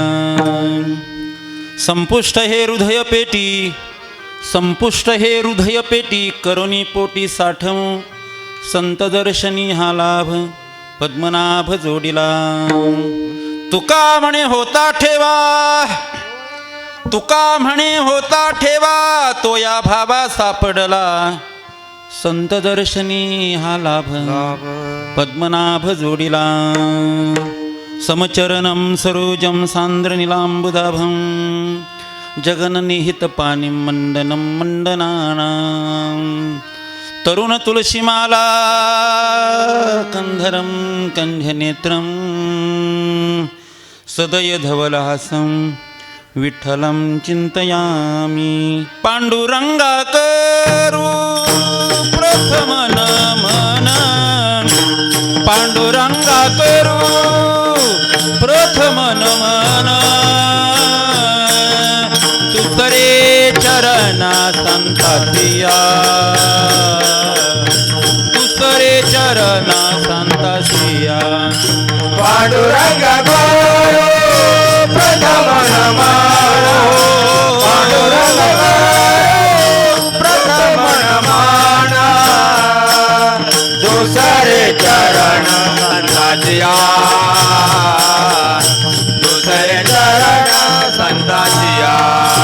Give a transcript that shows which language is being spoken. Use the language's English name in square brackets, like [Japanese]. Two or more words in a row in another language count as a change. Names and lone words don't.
[Marathi] संपुष्ट हे हृदय पेटी संपुष्ट हे हृदय पेटी करुणी पोटी साठव संत दर्शनी हा लाभ पद्मनाभ जोडिला तुका म्हणे होता ठेवा तुका म्हणे होता ठेवा तो या भावा सापडला संत दर्शनी हा लाभ पद्मनाभ जोडिला [Sanskrit] समचरणं सरोजं सान्द्रनीलाम्बुदाभं जगन्निहितपाणिं मण्डनं मण्डनानां तरुण तुलसीमाला कंधरं कंठनेत्रं सदय धवलहासं विठ्ठलं चिंतयामि [Marathi] पांडुरंगा करू प्रथम नमन पांडुरंगा करू प्रथम नमन तुसरे चरणा संतासिया तुसरे चरणा संतासिया पांडुरंगा करू प्रथम नमन पांडुरंगा करू प्रथम नमन दुसरे चरण संतासिया दुसरे चरण संतासिया